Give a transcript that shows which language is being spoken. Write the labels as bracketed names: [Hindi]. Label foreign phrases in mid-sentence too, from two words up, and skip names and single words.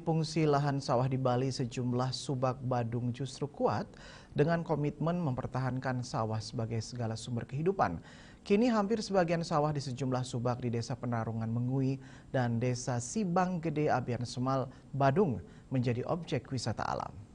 [Indonesian] fungsi lahan sawah di Bali, sejumlah subak Badung justru kuat dengan komitmen mempertahankan sawah sebagai segala sumber kehidupan. Kini hampir sebagian sawah di sejumlah subak di Desa Penarungan Mengui dan Desa Sibang Gede Abian Semal, Badung menjadi objek wisata alam.